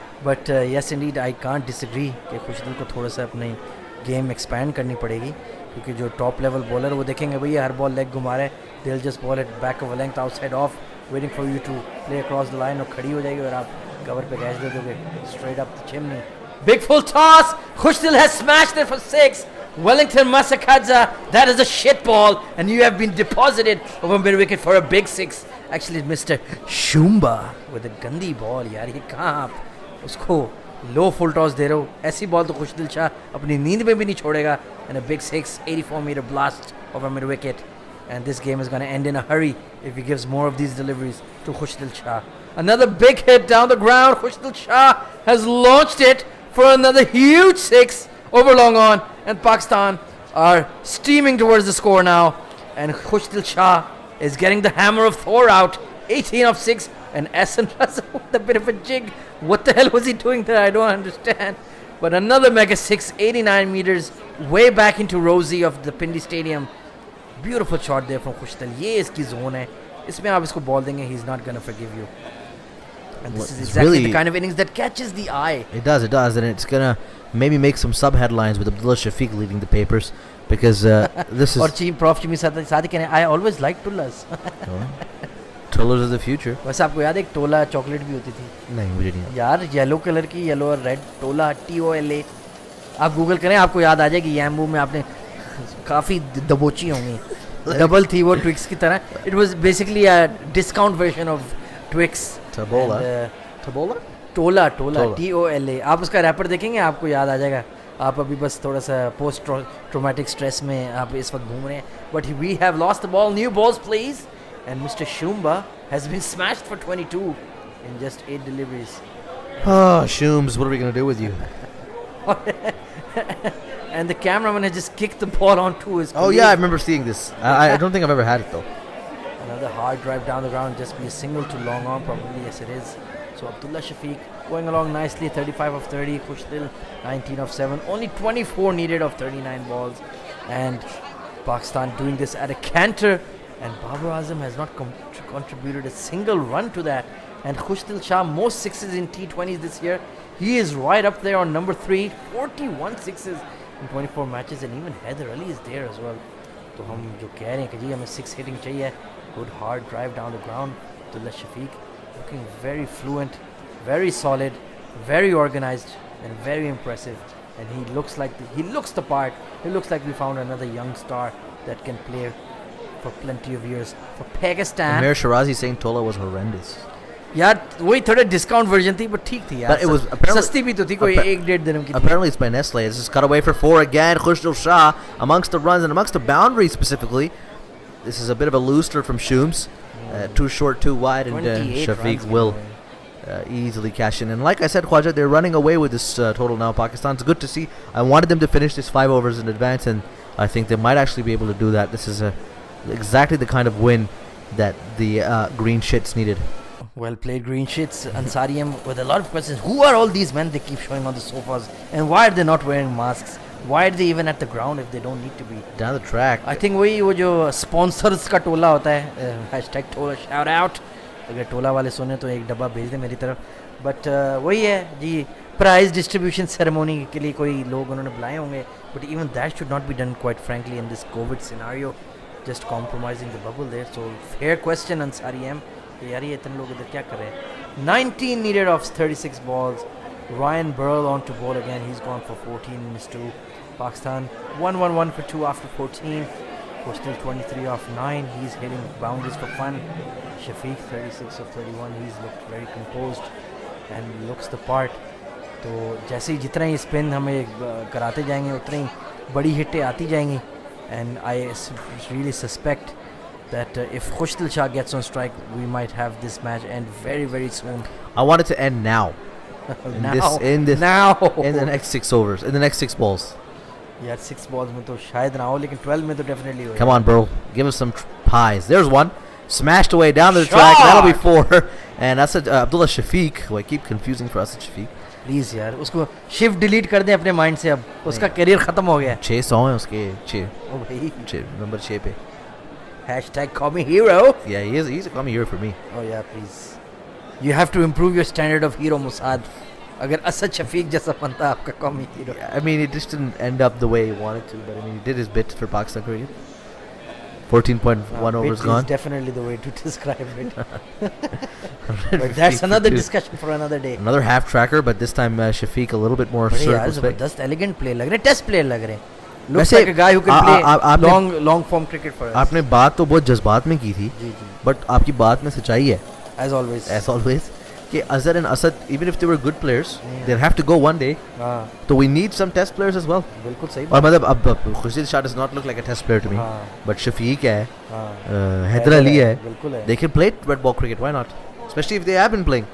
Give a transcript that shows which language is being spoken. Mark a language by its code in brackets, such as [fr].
[en] But yes indeed I can't disagree [hi] कि Khushdil को थोड़ा सा अपनी game expand करनी पड़ेगी क्योंकि जो top level bowler वो देखेंगे भैया हर ball leg घुमा रहे हैं, [en] they'll just ball it back of a length outside off waiting for you to play across the line [hi] और खड़ी हो जाएगी और आप cover पे catch दे दोगे [en] straight up the chimney. Big full toss. Khushdil has smashed it for 6. Wellington Masakadza, that is a shit ball and you have been deposited over mid wicket for a big 6. Actually Mr. Shumba with a [hi] gandi ball यार ये कहाँ आप उसको low full toss दे रहे हो. ऐसी ball तो Khushdil Shah अपनी नींद में भी नहीं छोड़ेगा. [en] And a big 6, 84-meter blast over mid wicket. And this game is going to end in a hurry if he gives more of these deliveries to Khushdil Shah. Another big hit down the ground. Khushdil Shah has launched it for another huge 6 over long on. And Pakistan are steaming towards the score now. And Khushdil Shah is getting the hammer of Thor out. 18 of 6. And Hassan Raza with a bit of a jig. What the hell was he doing there? I don't understand. But another mega 6, 89 meters, way back into Rosie of the Pindi Stadium. Beautiful shot there from Khushdil. [hi] ये इसकी zone है. इसमें आप इसको ball देंगे, [en] he's not gonna forgive you. And this is exactly really the kind of innings that catches the eye. It does, and it's gonna maybe make some sub headlines with Abdullah Shafiq leading the papers because this is. [hi] और Prof Chimi साथ ही कहने, [en] I always liked tullas. Tullers of the future. [hi] वैसे आपको याद है एक टोला chocolate भी होती थी? नहीं मुझे नहीं. यार येलो कलर की, येलो और रेड टोला TOLA. आप गूगल करें आपको याद आ जाएगी. यैम्बू में आपने काफ़ी दबोची होंगी. डबल थी वो ट्विक्स की तरह. [en] It was basically a discount version of Twix. Tabola. Tabola? [hi] Tola TOLA. आप उसका रैपर देखेंगे आपको याद आ जाएगा. आप अभी बस थोड़ा सा पोस्ट ट्रॉमेटिक स्ट्रेस में आप इस वक्त घूम रहे हैं. [en] But we have lost the ball. New balls please. And Mr. Shumba has been smashed for 22 in just 8 deliveries. Oh, Shooms, what are we going to do with you? And the cameraman has just kicked the ball onto his Oh, yeah, I remember seeing this. I don't think I've ever had it, though. Another hard drive down the ground, just be a single to long on, probably, yes it is. So Abdullah Shafiq going along nicely, 35 of 30, Khushdil 19 of 7, only 24 needed of 39 balls. And Pakistan doing this at a canter. And Babar Azam has not contributed a single run to that. And Khushdil Shah, most 6s in T20s this year. He is right up there on number 3, 41 6s in 24 matches. And even Haider Ali is there as well. [hi] So हम जो कह रहे हैं कि जी हमें 6 hitting चाहिए. [en] Good hard drive down the ground. Abdullah Shafiq looking very fluent, very solid, very organized and very impressive. And he looks the part. He looks like we found another young star that can play for plenty of years for Pakistan. Amir Shirazi saying Tola was horrendous. [hi] यार वही थोड़ा discount version थी but ठीक थी यार. [en] But it was apparently [hi] सस्ती भी तो थी कोई 1-1.5 dirham की. [en] Apparently it's by Nestle. It's just cut away for 4 again. Khushdil Shah amongst the runs and amongst the boundaries specifically. This is a bit of a looster from Shooms. Too short, too wide, and Shafiq will easily cash in. And like I said, Khwaja, they're running away with this total now. Pakistan's good to see. I wanted them to finish this 5 overs in advance, and I think they might actually be able to do that. This is exactly the kind of win that the green shits needed. Well played, green shits. Ansariam with a lot of questions. Who are all these men they keep showing on the sofas? And why are they not wearing masks? Why are they even at the ground if they don't need to be? Down the track. [hi] I think वही वो जो sponsors का टोला होता है. [en] Hashtag टोला shout out. [hi] अगर टोला वाले सुने तो एक डब्बा भेज दे मेरी तरफ. But वही है जी प्राइज डिस्ट्रीब्यूशन सेरेमनी के लिए कोई लोग उन्होंने बुलाए होंगे. [en] But even that should not be done, quite frankly, in this COVID scenario. Just compromising the bubble there. So fair question, Ansari M. [hi] यार ये इतने लोग इधर क्या कर रहे हैं? [en] 19 needed of 36 balls. Ryan Burrell on to bowl again. He's gone for 14 in his 2. Pakistan 1-1-1 for 2 after 14. For still 23 off 9. He's hitting boundaries for fun. Shafiq 36 of 31. He's looked very composed and looks the part. [hi] तो जैसे ही जितना ही spin हमें कराते जाएंगे उतनी ही बड़ी हिटें आती जाएंगी. [en] And I really suspect that if Khushdil Shah gets on strike, we might have this match end very, very soon. I want it to end now. In the next 6 overs, in the next 6 balls. [hi] Yeah, 6 balls में तो शायद ना हो, लेकिन 12 में तो definitely हो. [en] Come on, bro. Give us some pies. There's one. Smashed away down to the track. That'll be 4. And that's Abdullah Shafiq, who I keep confusing for Asad Shafiq. [hi] Please यार उसको शिफ्ट डिलीट कर दें अपने mind से, अब उसका career खत्म हो गया है। 600 हैं उसके, 6 ओ भाई, नंबर 6 पे। [en] #CallMeHero। Yeah, he's a common hero for me. Oh yeah, please. You have to improve your standard of hero, Musad. [hi] अगर असद शफीक जैसा बनता आपका कॉमी hero. [en] I mean, it just didn't end up the way he wanted to, but I mean, he did his bit for Pakistan cricket. 14.1 overs gone. Is definitely the way to describe it. But that's another discussion for another day. Another half tracker, but this time Shafiq a little bit more [hi] बड़े यार [en] circumspect. [hi] जबरदस्त elegant player लग रहे हैं, test player लग रहे हैं। [en] Looks [hi] वैसे [en] like a guy who can play long form cricket for us. [hi] आपने बात तो बहुत जज्बात में की थी, जी जी, बट आपकी बात में सच्चाई है, [en] as always. as always, कि Azhar and Asad, even if they were good players, they'll have to go one day. [hi] हाँ [en] So we need some test players as well. [hi] बिल्कुल सही और मतलब अब Khurshid Shah [en] does not look like a test player to me, [hi] हाँ but Shafiq है, हाँ हैदर अली है, बिल्कुल है। [en] they can play red ball cricket, why not? Especially if they have been playing.